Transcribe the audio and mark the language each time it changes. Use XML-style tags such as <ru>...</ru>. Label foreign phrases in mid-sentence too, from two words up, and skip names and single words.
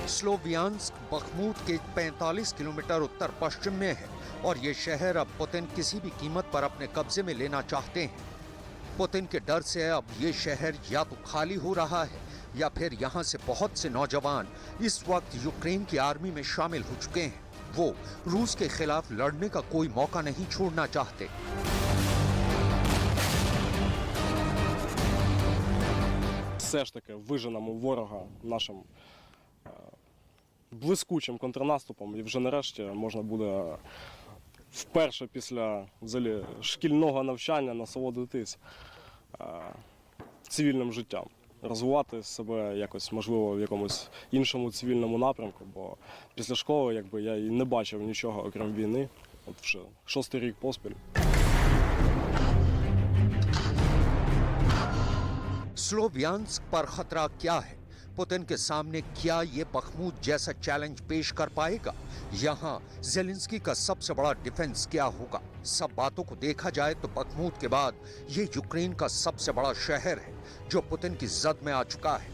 <hi>स्लोवियांस्क बखमुत के 45 किलोमीटर उत्तर पश्चिम में है और ये शहर अब पुतिन किसी भी कीमत पर अपने कब्जे में लेना चाहते हैं। पुतिन के डर से अब ये शहर या तो खाली हो रहा है या फिर यहाँ से बहुत से नौजवान इस वक्त यूक्रेन की आर्मी में शामिल हो चुके हैं। वो रूस के खिलाफ लड़ने का कोई मौका नहीं छोड़ना चाहते।</hi> <uk>Все ж таки виженемо ворога нашим блискучим контрнаступом, і вже нарешті можна буде вперше після взагалі шкільного навчання насолодитись цивільним життям. Розвивати себе якось, можливо, в якомусь іншому цивільному напрямку, бо після школи якби я і не бачив нічого, окрім війни. От вже 6-й рік поспіль.</uk> <hi>स्लोवियांस्क पर खतरा क्या है? पुतिन के सामने क्या ये बखमूत जैसा चैलेंज पेश कर पाएगा? यहाँ ज़ेलेंस्की का सबसे बड़ा डिफेंस क्या होगा? सब बातों को देखा जाए तो बखमूत के बाद ये यूक्रेन का सबसे बड़ा शहर है जो पुतिन की जद में आ चुका है।</hi>